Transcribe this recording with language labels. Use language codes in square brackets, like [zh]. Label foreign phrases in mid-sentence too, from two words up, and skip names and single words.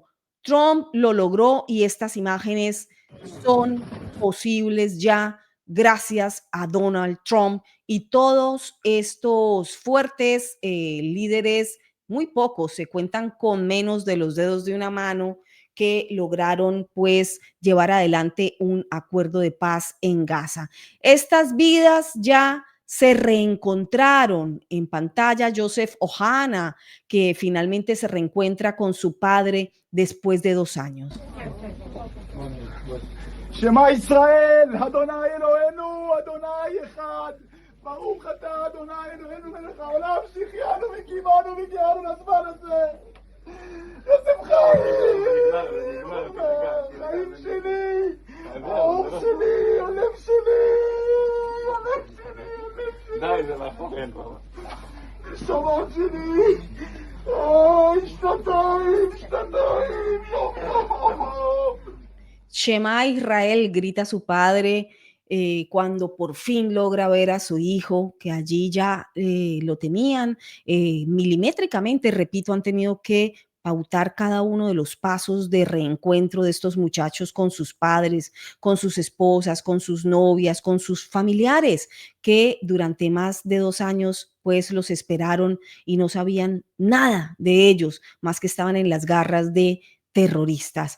[es] Trump lo logró y estas imágenes son posibles ya gracias a Donald Trump y todos estos fuertes líderes, muy pocos, se cuentan con menos de los dedos de una mano, que lograron pues llevar adelante un acuerdo de paz en Gaza. Estas vidas ya se reencontraron en pantalla. Joseph Ohana, que finalmente se reencuentra con su padre después de 2 años. [he] שמע ישראל, אדוני אלוהינו, אדוני אחד. Baruch אתה אדוני אלוהינו מלך העולם שהחיינו וקיימנו והגיענו לזמן הזה. יוסף חיים שלי, האור שלי, הלב שלי, הלב שלי, הלב שלי. די, זה מאחורינו. נשמות שלי, שנתיים, שמע ישראל, [es] grita su padre cuando por fin logra ver a su hijo, que allí ya lo tenían milimétricamente, repito, han tenido que pautar cada uno de los pasos de reencuentro de estos muchachos con sus padres, con sus esposas, con sus novias, con sus familiares, que durante más de 2 años pues los esperaron y no sabían nada de ellos, más que estaban en las garras de terroristas.